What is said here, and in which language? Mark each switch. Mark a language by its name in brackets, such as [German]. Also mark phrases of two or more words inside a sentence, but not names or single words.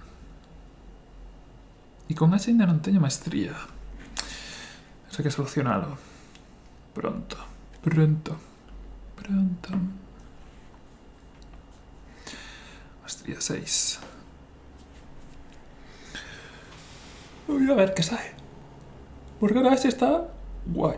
[Galician] E con Ashe ainda non teño maestría. Eso hai que solucionalo. Pronto. Maestría 6. [Spanish] Voy a ver qué sale. Morgana Ashe está guay.